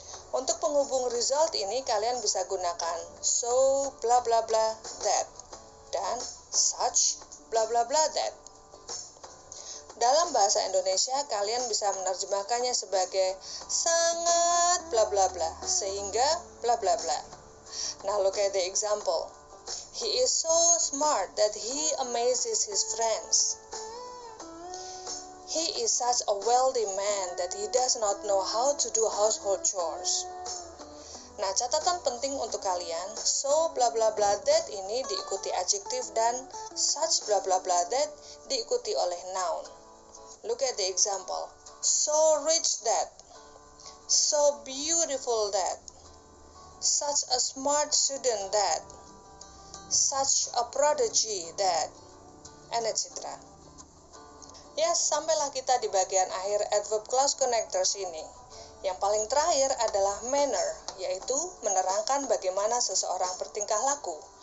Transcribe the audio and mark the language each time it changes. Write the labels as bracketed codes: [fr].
[id] Untuk penghubung result ini kalian bisa gunakan so bla bla bla that dan such bla bla bla that. Dalam bahasa Indonesia kalian bisa menerjemahkannya sebagai sangat bla bla bla sehingga bla bla bla. [en] Now look at the example. He is so smart that he amazes his friends. He is such a wealthy man that he does not know how to do household chores. [id] Nah, catatan penting untuk kalian, so bla bla bla that ini diikuti adjektif dan such bla bla bla that diikuti oleh noun. [en] Look at the example. So rich that, so beautiful that, such a smart student that, such a prodigy that, and etc. [id] Ya, sampailah kita di bagian akhir Adverb Clause Connectors ini. Yang paling terakhir adalah manner, yaitu menerangkan bagaimana seseorang bertingkah laku.